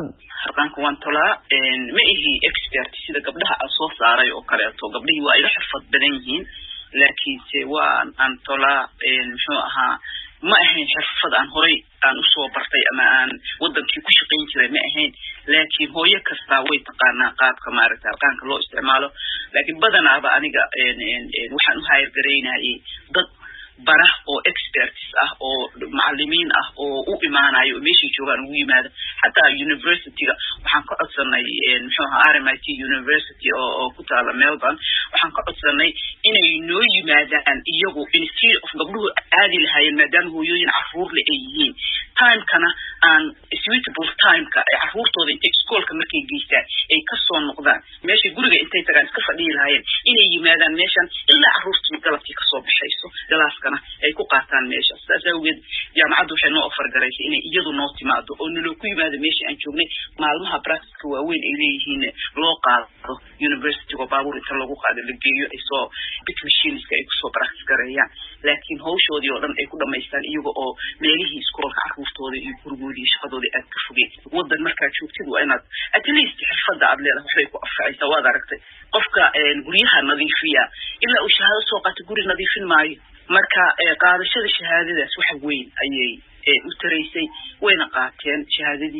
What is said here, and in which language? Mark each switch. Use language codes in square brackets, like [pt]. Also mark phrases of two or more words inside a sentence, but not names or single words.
[so] Harqaanka waan tolaa ma ihi expert sida gabdhaha aan soo saaray oo kaleeto gabdhihii waa ila xirfad badan yihiin laakiinse waan tolaa muxuu ahaa ma ahayn xirfad aan horay aan usoo bartay ama aan wadankii ku shaqayn jiray ma ahayn laakiin hooyo kasta way taqaanaa qaabka maaragtay harqaanka loo isticmaalo laakiin badanaaba aniga waxaan u hayr gareynayay dad bara oo experts ah oo macallimiin ah oo u imaanayo meeshii joogaan ugu yimaada xataa university-ga waxaan ka codsanay muxuu ahaa RMIT University oo ku taala Melbourne waxaan ka codsanay inay noo yimaadaan iyagu [en] instead of [so] gabdhuhu aadi lahaayeen maadaama hooyooyin caruur le ay yihiin time-kana aan [en] suitable time-ka [so] ay caruurtooda intay iskoolka markay geystaan ay kasoo noqdaan meesha guriga intay tagaan iska fadhiyi lahaayeen inay yimaadaan meeshan ilaa caruurtii galabtii kasoo baxayso galaaskana ay ku qaataan meesha sidaas awgeed jaamacaddu waxay noo offer garaysay inay iyadu noo timaado oo naloo ku yimaado meesha aan joognay maalmaha practicka waaweyn ay leeyihiin loo qaado university-ga baabuur inta lagu qaado la geeyo ay soo [en] big machines [so] ay kusoo practice gareeyaan laakiin hawshoodii oo dhan ay ku dhamaystaan iyaga oo meelihii iskoolka caruurtooda iyo gurigoodii iyo shaqadoodii aad ka fogeen waddan markaa joogtid waa inaad [en] at least [so] xirfadda aad leedahay waxbay ku anfacaysaa waad aragtay qofka guryaha nadiifiya ilaa uu shahaado soo qaato guri nadiifin maayo marka qaadashada shahaadadaas wax weyn ayay u taraysay wayna qaateen shahaadadii.